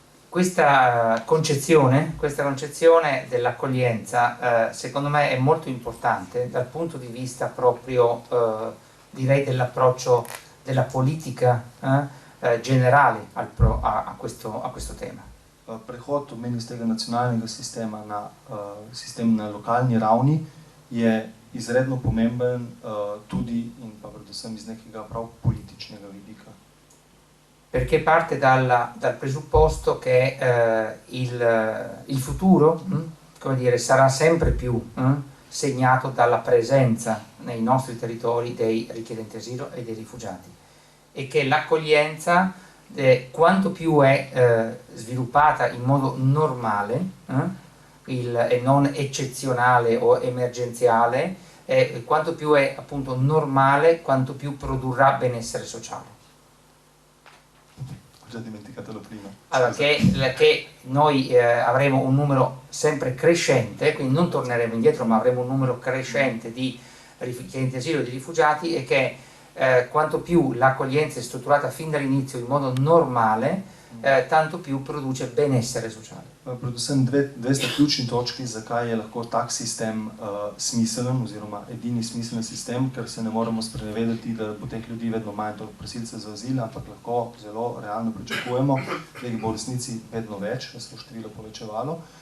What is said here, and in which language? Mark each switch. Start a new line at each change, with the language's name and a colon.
Italian: Questa concezione dell'accoglienza secondo me è molto importante dal punto di vista proprio direi dell'approccio della politica generale a questo tema.
Slovenian: Prehod meni z tega nacionalnega sistema na sistem na lokalni ravni je izredno pomemben tudi in pa predvsem iz nekega prav političnega vidika.
Italian: Perché parte dal presupposto che il futuro come dire, sarà sempre più segnato dalla presenza nei nostri territori dei richiedenti asilo e dei rifugiati, e che l'accoglienza, quanto più è sviluppata in modo normale e non eccezionale o emergenziale, quanto più è appunto normale, quanto più produrrà benessere sociale. Ho già dimenticato la prima. Allora, che noi avremo un numero sempre crescente, quindi non torneremo indietro, ma avremo un numero crescente di richiedenti asilo e di rifugiati, e che quanto più l'accoglienza è strutturata fin dall'inizio in modo normale, tanto più produce benessere sociale.
Slovenian: Predvsem dve sta ključni točki, zakaj je lahko tak sistem smiselen oziroma edini smiselen sistem, ker se ne moremo sprenevedati, da bo teh ljudi vedno manj, torej prosilcev za azil, ampak lahko zelo realno pričakujemo, da jih bo v resnici vedno več, da se bo število povečevalo.